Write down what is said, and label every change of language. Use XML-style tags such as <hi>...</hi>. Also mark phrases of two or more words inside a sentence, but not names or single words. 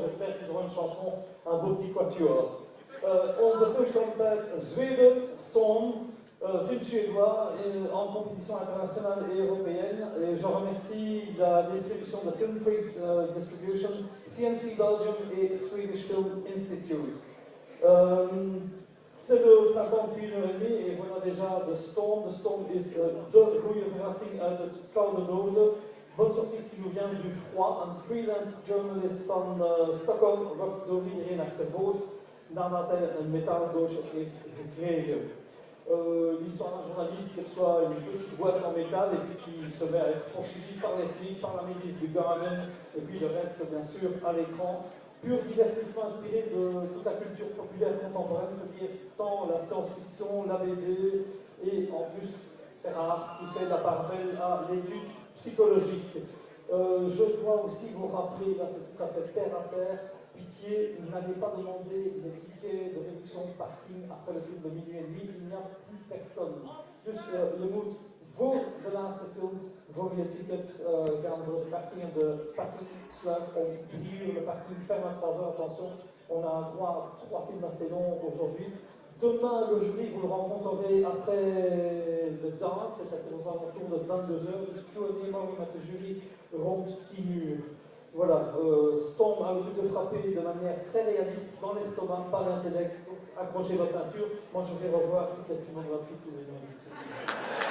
<fr>J'espère qu'ils auront une chanson, un beau petit quatuor.</fr> <nl>Onze film komt uit Zweden, Storm,</nl> <fr>film suédois en compétition internationale et européenne. Et je remercie la distribution de Film Freaks Distribution, CNC Belgium et Swedish Film Institute. C'est le printemps depuis 1h30 et voilà déjà The Storm.</fr> <nl>The Storm is de goede verrassing uit het koude noorden.</nl> <fr>Bonne surprise qui nous vient du froid.</fr> <nl>Een freelance journalist van Stockholm wordt door iedereen achtervolgd nadat hij een metaaldoosje heeft gekregen.</nl> <fr>L'histoire d'un journaliste qui reçoit une petite boîte en métal et puis qui se met à être poursuivi par les flics, par la milice du Guardian et puis le reste bien sûr à l'écran. Pur divertissement inspiré de toute la culture populaire contemporaine, c'est-à-dire tant la science-fiction, la BD et en plus, c'est rare, qui fait la part belle à l'étude psychologique. Je dois aussi vous rappeler, là c'est tout à fait terre à terre, pitié, n'allez pas demander des tickets de réduction de parking après le film de minuit et demi, il n'y a plus personne.</fr> <nl>Dus je moet voor de laatste film, voor je tickets gaan voor de parking. En de parking sluit om 3 uur,</nl> <fr>le parking ferme à 3 heures, attention, on a droit à 3 films assez longs aujourd'hui. Demain, le jury, vous le rencontrerez après le dark, c'est-à-dire aux alentours de 22h.</fr> <nl>Dus Q&A morgen met de jury rond 10 uur.</nl> <fr>Voilà, Storm a le but de frapper de manière très réaliste dans l'estomac, pas l'intellect. Accrochez vos ceintures. Moi, je vais revoir toutes les filmographies que vous avez invitées.</fr>